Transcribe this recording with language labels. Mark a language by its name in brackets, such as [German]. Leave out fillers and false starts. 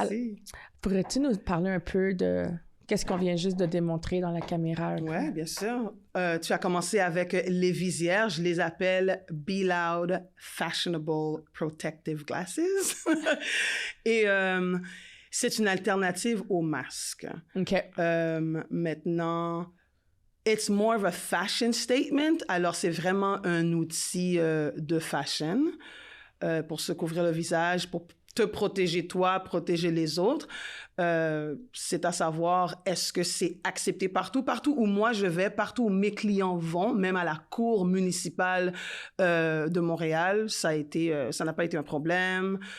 [French] Alors, pourrais-tu nous parler un peu de qu'est-ce qu'on vient juste de démontrer dans la caméra? Oui, bien sûr. Tu as commencé avec les visières. Je les appelle Be Loud Fashionable Protective Glasses. Et c'est une alternative au masque. OK. Maintenant... [English] It's more of a fashion statement. [French] Alors, c'est vraiment un outil de fashion pour se couvrir le visage, pour te protéger toi, protéger les autres. C'est à savoir, est-ce que c'est accepté partout où moi je vais, partout où mes clients vont, même à la cour municipale de Montréal, ça n'a pas été un problème.